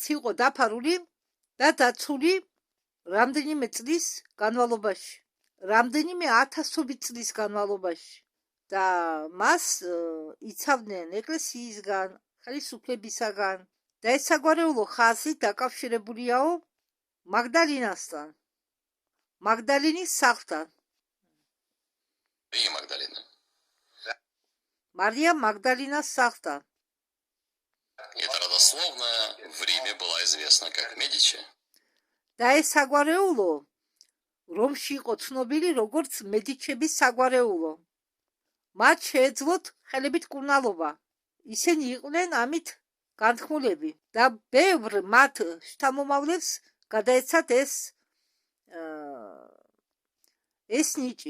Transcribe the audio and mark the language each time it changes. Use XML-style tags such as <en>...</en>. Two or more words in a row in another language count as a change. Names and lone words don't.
<ka>იყო დაფარული და დაცული რამდენიმე წლის განმავლობაში რამდენიმე ათასობით წლის განმავლობაში და მას იცავდნენ ეკლესიისგან ხელისუფლებისაგან და ეს საგვარეულო ხაზი დაკავშირებულია მაგდალინასთან მაგდალინის სახლთან Мария Магдалина сახლთან</ka> <ru>Это родословно в Риме была известна как Медичи.</ru> <ka>და ეს საგვარეულო რომში იყო ცნობილი როგორც მედიჩების საგვარეულო. მათ შეეძლოთ ხელებით კურნალობა. ისინი იყვნენ ამით განთქმულები და ბევრ მათ შთამომავლებს გადაეცათ ეს ნიჭი.</ka>